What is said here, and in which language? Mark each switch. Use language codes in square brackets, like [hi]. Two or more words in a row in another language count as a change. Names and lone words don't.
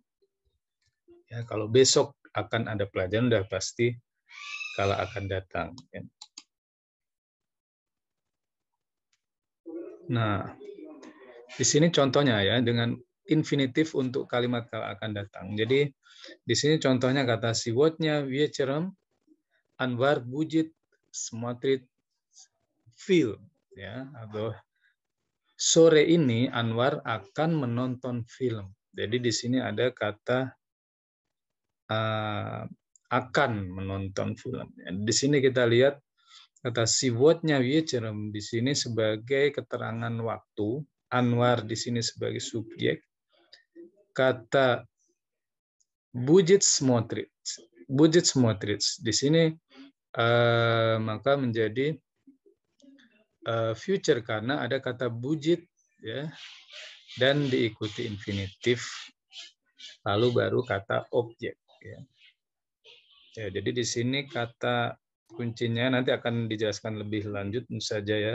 [id] Ya, kalau besok akan ada pelajaran, udah pasti kala akan datang. Nah, di sini contohnya ya, dengan infinitif untuk kalimat kala akan datang. Jadi di sini contohnya kata [ru] сегодня вечером Anwar будет смотреть film, [id] ya, atau sore ini Anwar akan menonton film. Jadi di sini ada kata akan menonton film. Di sini kita lihat kata [ru] сегодня вечером [id] di sini sebagai keterangan waktu, Anwar di sini sebagai subjek, kata [ru] будет смотреть [id] di sini maka menjadi future karena ada kata будет, ya, dan diikuti infinitif, lalu baru kata objek. Ya, jadi di sini kata kuncinya nanti akan dijelaskan lebih lanjut saja ya.